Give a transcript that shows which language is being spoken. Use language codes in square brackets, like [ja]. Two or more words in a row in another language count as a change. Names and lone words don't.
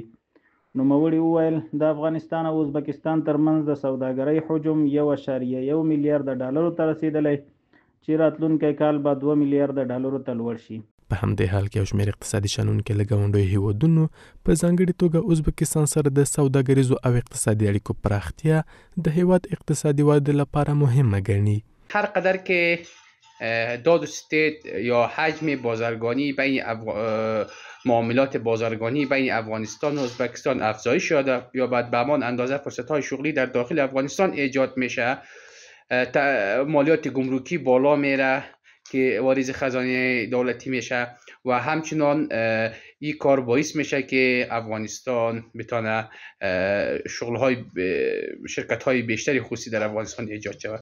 [ps] نوموړي وویل د افغانستان او ازبکستان ترمنځ د سوداګرۍ حجم 1.1 میلیارد ډالرو ته رسیدلی چې راتلونکی کال به 2 میلیارد ډالرو ته لوړ شي. په همدې حال کې یو شمېر اقتصادي شنونکي له ګاونډیو هیوادونو په ځانګړې توګه ازبکستان سره د سوداګریزو او اقتصادي اړیکو پراختیا د هیواد اقتصادي ودې لپاره مهمه ګڼي. [fa] هر قدر که داد و ستد یا حجم بازرگانی بین معاملات بازرگانی بین افغانستان و ازبکستان افزایش یابد به همان اندازه فرصت‌های شغلی در داخل افغانستان ایجاد میشه. مالیات گمرکی بالا میره که واریز خزانه دولتی میشه و همچنان این کار باعث میشه که افغانستان بتونه شرکت‌های بیشتری خصوصی در افغانستان ایجاد شود.